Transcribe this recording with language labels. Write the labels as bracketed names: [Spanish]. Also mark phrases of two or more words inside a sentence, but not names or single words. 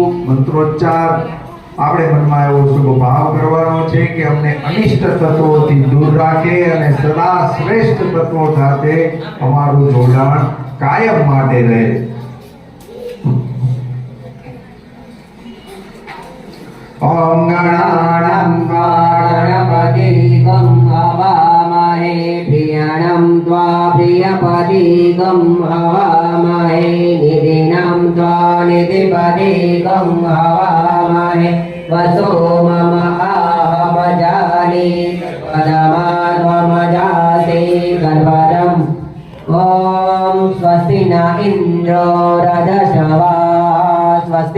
[Gujarati] મંત્રોચ્ચાર આપણે મનમાં એવો શુભ ભાવ કરવાનો છે કે અમને અનિષ્ટ તત્વોથી દૂર રાખે અને સદા શ્રેષ્ઠ તત્વો સાથે અમારું જોડાણ કાયમ માટે રહે. [Sanskrit] ओम गणानां गणपतिं हवामहे प्रियाणं त्वा प्रियपति गं हवामहे निधिनां त्वा निधिपदे गं हवामहे वसो मम आहमजानि पदमाध्वमजासे गर्भरम् ॐ स्वस्ति न इन्द्रो रदशवा स्वस्ति